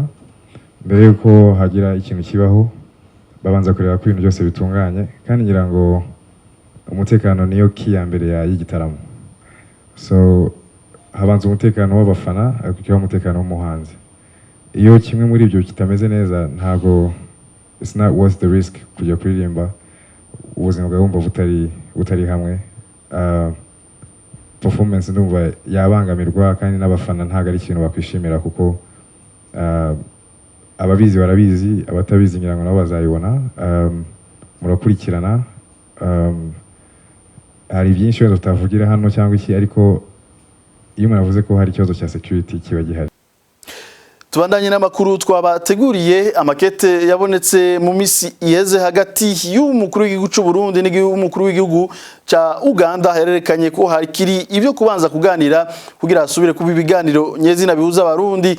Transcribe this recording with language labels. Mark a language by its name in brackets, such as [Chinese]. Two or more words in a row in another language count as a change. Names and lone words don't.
[Kinyarwanda] Mbere yuko hagira ikintu kibaho babanza kureba ko ibintu byose bitunganye, kandi ngira ngo umutekano niyo key ya mbere y'igitaramo. So habanza umutekano w'abafana, akurikiyeho umutekano w'umuhanzi. Iyo kimwe muri ibyo kitameze neza, ntago [English] it's not worth the risk [Kinyarwanda] kujya kuririmba ubuzima bwawe wumva butari hamwe. Performance ndumva yabangamirwa, kandi n'abafana ntago ari ikintu bakwishimira kuko ababizi barabizi, abatabizi ngira ngo nabo bazayibona. Murakurikirana, hari byinshi wenda tutavugira hano cyangwa iki, ariko iyo umuntu avuze ko hari ikibazo cya security kiba gihari. [Rundi] Tubandanye n'amakuru twabateguriye. Amakete yabonetse mu misi iheze hagati y'umukuru w'igihugu cy'u Burundi n'umukuru w'igihugu ca Uganda yarerekanye ko harikiri ibyo kubanza kuganira kugira asubire kuba ibiganiro nyezina bihuza abarundi.